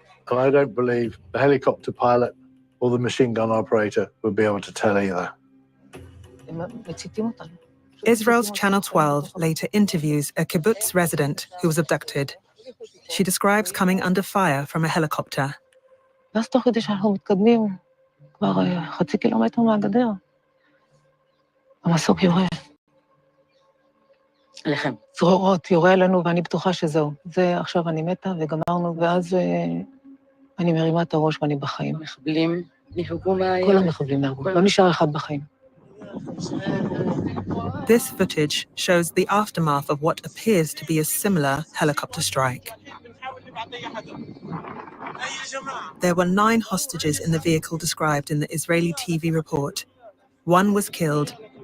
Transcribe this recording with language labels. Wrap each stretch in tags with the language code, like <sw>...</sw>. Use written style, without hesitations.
<en>And I don't believe the helicopter pilot or the machine gun operator would be able to tell either. Israel's Channel 12 later interviews a kibbutz resident who was abducted. She describes coming under fire from a helicopter.</en> <he>ואז תוך כדי שאנחנו מתקדמים, כבר חצי קילומטר מהגדר, המסוק יורה. עליכם. צרורות, יורה עלינו, ואני בטוחה שזהו. זה עכשיו אני מתה וגמרנו, ואז אני מרימה את הראש ואני בחיים. מחבלים נהרגו מהים. כל המחבלים נהרגו, לא נשאר אחד בחיים.</he> <en>This footage shows the aftermath of what appears to be a similar helicopter strike. There were 9 hostages in the vehicle described in the Israeli TV report. 1 was killed.</en>